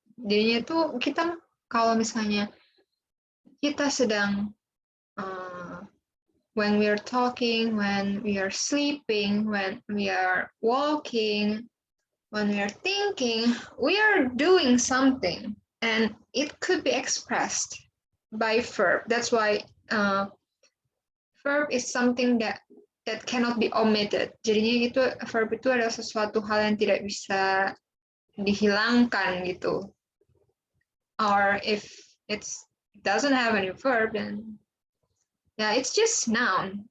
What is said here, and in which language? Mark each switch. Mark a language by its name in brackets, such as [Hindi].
[Indonesian] Jadinya tuh kita kalau misalnya kita sedang [English] when we are talking, when we are sleeping, when we are walking, when we are thinking, we are doing something, and it could be expressed by verb. That's why verb is something that cannot be omitted. [Indonesian] Jadinya gitu, verb itu adalah sesuatu hal yang tidak bisa dihilangkan gitu. [English] Or if it doesn't have any verb, then yeah, it's just noun.